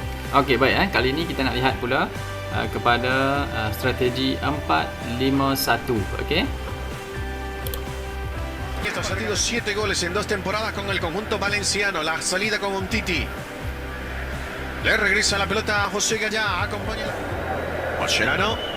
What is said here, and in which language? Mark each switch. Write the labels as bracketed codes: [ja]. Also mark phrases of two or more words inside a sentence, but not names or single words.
[ms] Okey, baik. Kali ini kita nak lihat pula kepada strategi 4-5-1. Okey. [es] Estos ha sido 7 goles en 2 temporadas con el conjunto valenciano. La salida con Umtiti. Le regresa la pelota a José Gallá. Acompaña Mascherano.